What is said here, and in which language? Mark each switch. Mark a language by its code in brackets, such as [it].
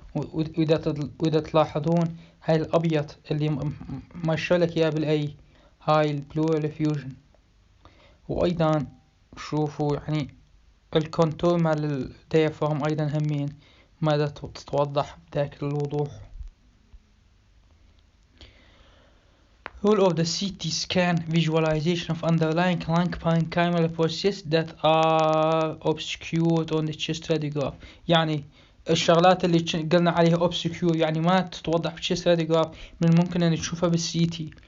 [ar] وإذا تلاحظون هاي الأبيض اللي ماشر لك إياه بالأي هاي البلورال effusion. وأيضا شوفوا يعني الكونتور مال الديافرام أيضا همين ماذا تتوضح بذاك الوضوح. [en] Role of the CT scan visualization of underlying lung parenchymal processes that are obscured on the chest radiograph. [ar] يعني الشغلات اللي قلنا عليها obscure يعني ما تتوضح بالchest radiograph من الممكن أن تشوفها بالCT.